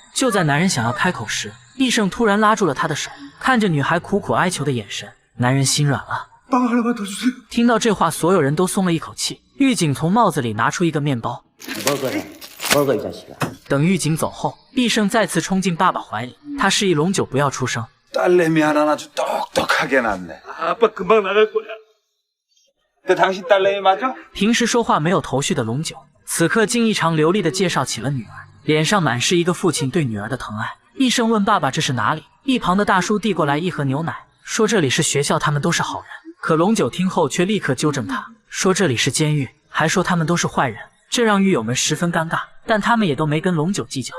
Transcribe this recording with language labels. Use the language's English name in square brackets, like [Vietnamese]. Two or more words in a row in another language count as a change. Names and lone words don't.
[Chinese] 就在男人想要开口时，易胜突然拉住了他的手，看着女孩苦苦哀求的眼神，男人心软了。听到这话，所有人都松了一口气。狱警从帽子里拿出一个面包。等狱警走后，易胜再次冲进爸爸怀里，他示意龙九不要出声。 [Korean] 딸내미 하나 아주 똑똑하게 낳네. 아빠 금방 나갈 거야. 근데 당신 딸내미 맞아? [Chinese] 平时说话没有头绪的龙九，此刻竟异常流利地介绍起了女儿，脸上满是一个父亲对女儿的疼爱。医生问爸爸这是哪里，一旁的大叔递过来一盒牛奶，说这里是学校，他们都是好人。可龙九听后却立刻纠正他，说这里是监狱，还说他们都是坏人，这让狱友们十分尴尬，但他们也都没跟龙九计较。